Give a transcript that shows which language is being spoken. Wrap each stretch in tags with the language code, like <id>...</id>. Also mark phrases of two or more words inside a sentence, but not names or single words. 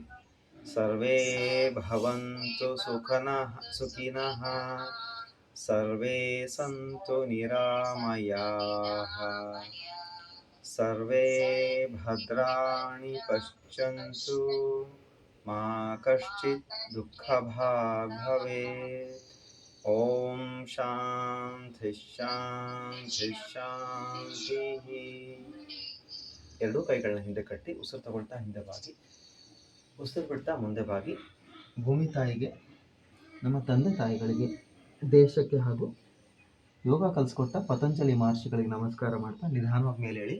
<sa>ಸರ್ವೇ ಭವಂತು ಸುಖಿನಃ ಸರ್ವೇ ಸಂತು ನಿರಾಮಯಾಃ ಸರ್ವೇ ಭದ್ರಾಣಿ ಪಶ್ಯಂತು ಮಾ ಕಶ್ಚಿತ್ ದುಃಖಭಾಗ್ ಭವೇತ್. ಓಂ ಶಾಂತಿ ಶಾಂತಿ ಶಾಂತಿ.</sa> <kn>ಎರಡೂ ಕೈಗಳನ್ನ ಹಿಂದೆ ಕಟ್ಟಿ ಉಸಿರು ತಗೊಳ್ತಾ ಹಿಂದೆ ಬಾಗಿ, ಉಸಿರು ಬಿಡ್ತಾ ಮುಂದೆ ಬಾಗಿ. ಭೂಮಿ ತಾಯಿಗೆ, ನಮ್ಮ ತಂದೆ ತಾಯಿಗಳಿಗೆ, ದೇಶಕ್ಕೆ ಹಾಗೂ ಯೋಗ ಕಲಿಸ್ಕೊಟ್ಟ ಪತಂಜಲಿ ಮಹರ್ಷಿಗಳಿಗೆ ನಮಸ್ಕಾರ ಮಾಡ್ತಾ ನಿಧಾನವಾಗಿ ಮೇಲೆ ಹೇಳಿ.</kn>